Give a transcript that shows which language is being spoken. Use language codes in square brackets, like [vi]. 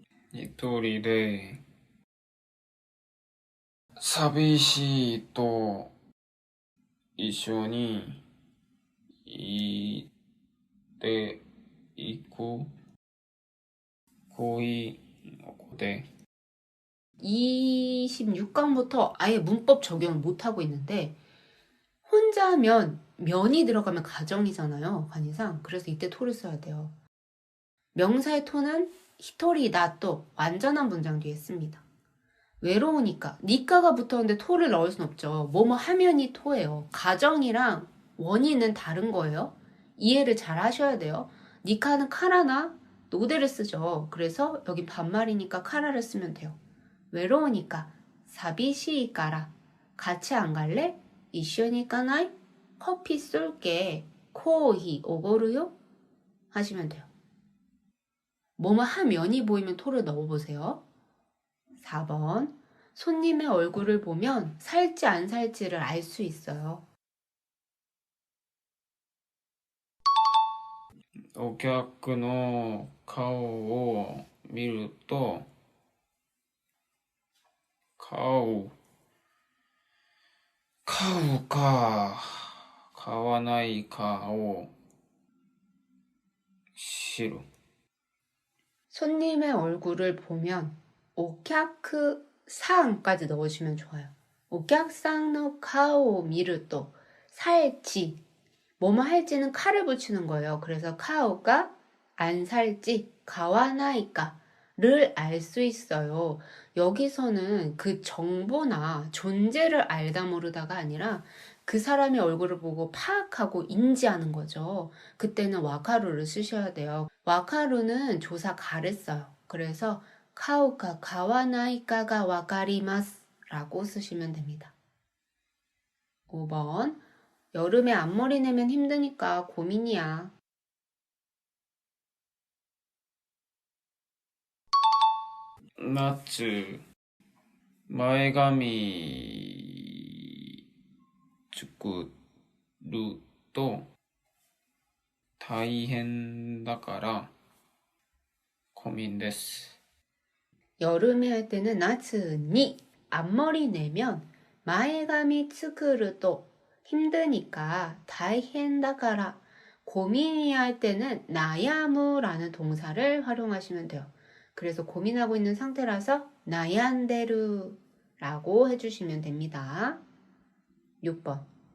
[ja] 一人で寂しいと一緒にいていく恋の子で [ko] 26강부터 아예 문법 적용을 못하고 있는데 혼자면 면이 들어가면 가정이잖아요. 간이상. 그래서 이때 토를 써야 돼요. 명사의 토는 히토리 나또 완전한 문장 뒤에 씁니다. 외로우니까. 니까가 붙었는데 토를 넣을 순 없죠. 뭐뭐 하면이 토예요. 가정이랑 원인은 다른 거예요. 이해를 잘 하셔야 돼요. 니까는 카라나 노대를 쓰죠. 그래서 여기 반말이니까 카라를 쓰면 돼요. 외로우니까 사비시이까라 같이 안 갈래? 이쇼니 까나이? 커피 쏠게. 코히 오고르요? 하시면 돼요. 뭐뭐 하면이 보이면 토를 넣어보세요. 4번. 손님의 얼굴을 보면 살지 안 살지를 알 수 있어요. [ja] お客の顔を見ると、顔、買うか、買わないかを知る。 [ko] 손님의 얼굴을 보면 오캬크 상까지 넣으시면 좋아요. 오캬상의 카오 미르또 살지 뭐뭐 할지는 카를 붙이는 거예요. 그래서 카오가 안 살지 가와나이까를 알 수 있어요. 여기서는 그 정보나 존재를 알다 모르다가 아니라 그 사람의 얼굴을 보고 파악하고 인지하는 거죠. 그때는 와카루를 쓰셔야 돼요. 와카루는 조사 가를 써요. 그래서 카오카 가와나이까가 와카리마스 라고 쓰시면 됩니다. 5번. 여름에 앞머리 내면 힘드니까 고민이야. [ja] 夏、前髪作ると大変だから [ko] 고민 [ja] です。 [ko] 여름에 할 때는 나츠니 앞머리 내면 마에가미 츠크르도 힘드니까 다이헨다가라 고민이 할 때는 나야무라는 동사를 활용하시면 돼요. 그래서 고민하고 있는 상태라서 나얀데루라고 해주시면 됩니다. 6번.